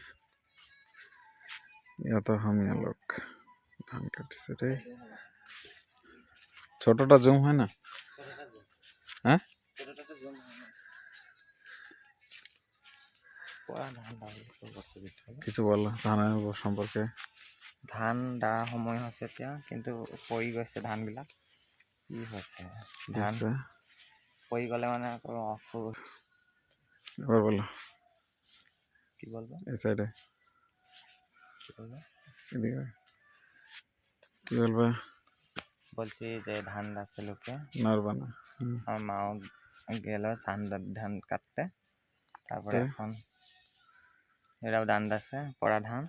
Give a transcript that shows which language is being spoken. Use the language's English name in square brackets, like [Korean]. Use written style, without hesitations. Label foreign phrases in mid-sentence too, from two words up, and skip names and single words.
[Assamese] এত হামিয়া লোক ধান কাটিছে রে। [Bangla] ছোটটা জুম হয় না? হ্যাঁ, কিছু বলো ধানের সম্পর্কে। [Assamese] ধান দা সময় হৈছে এতিয়া, কিন্তু পৰি গৈছে ধান বিলাক। কি হৈছে ধান পৰি গলে মানে আকৌ [Bangla] এবার বলো কি বলবো? এই সাইডে কি বলবো? এদিকে কি বলবে? বলছি যে ধান আছে লোকে নড়বা না। আমার মাও গেল ধান কাটতে, তারপরে এখন এরাও ধান দাচ্ছে পড়া ধান।